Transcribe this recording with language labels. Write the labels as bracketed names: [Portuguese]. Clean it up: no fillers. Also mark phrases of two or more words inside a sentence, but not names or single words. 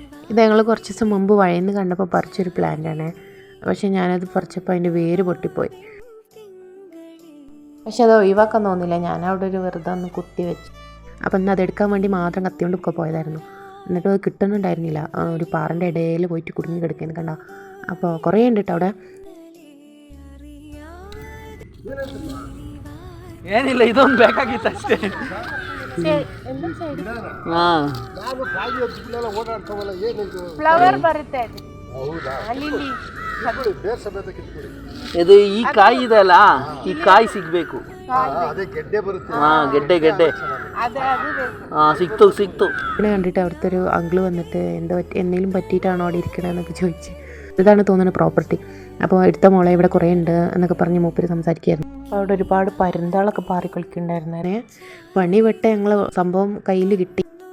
[Malayalam] ഇത് ഞങ്ങൾ കുറച്ച് ദിവസം മുമ്പ് വഴിന്ന് കണ്ടപ്പോൾ പറിച്ചൊരു പ്ലാന്റാണ്. പക്ഷേ ഞാനത് പറിച്ചപ്പോൾ അതിൻ്റെ വേര് പൊട്ടിപ്പോയി. പക്ഷെ അത് ഒഴിവാക്കാൻ തോന്നില്ല. ഞാൻ അവിടെ ഒരു വെറുതെ ഒന്ന് കുത്തി വെച്ചു. അപ്പം ഇന്ന് അതെടുക്കാൻ വേണ്ടി മാത്രം കത്തിയോണ്ട് ഒക്കെ പോയതായിരുന്നു. എന്നിട്ട് അത് കിട്ടുന്നുണ്ടായിരുന്നില്ല. ഒരു പാറൻ്റെ ഇടയിൽ പോയിട്ട് കുടുങ്ങി കിടക്കുന്നു കണ്ട. അപ്പോൾ കുറേ ഉണ്ട് കേട്ടോ അവിടെ. [Kannada] ಏನಿಲ್ಲ, ಇದೊಂದು ಬೇಕಾಗಿತ್ತು ಅಷ್ಟೇ. ಫ್ಲವರ್ ಬರುತ್ತೆ ಇದು ಈ ಕಾಯಿ ಇದೆ ಅಲ್ಲ, ಈ ಕಾಯಿ ಸಿಗ್ಬೇಕು. ಗೆಡ್ಡೆ സിക്തു [Malayalam] കണ്ടിട്ട് അവിടുത്തെ ഒരു അങ്കിള് വന്നിട്ട് എന്തെങ്കിലും പറ്റിയിട്ടാണോ അവിടെ ഇരിക്കണമെന്നൊക്കെ ചോദിച്ച്. ഇതാണ് തോന്നുന്ന പ്രോപ്പർട്ടി. അപ്പോൾ എടുത്ത മോളെ ഇവിടെ കുറേ ഉണ്ട് എന്നൊക്കെ പറഞ്ഞ് മൂപ്പര് സംസാരിക്കുകയായിരുന്നു. അപ്പോൾ അവിടെ ഒരുപാട് പരുന്താളൊക്കെ പാറി കളിക്കുന്നുണ്ടായിരുന്നേ. പണി വിട്ട് ഞങ്ങൾ സംഭവം കയ്യിൽ കിട്ടി.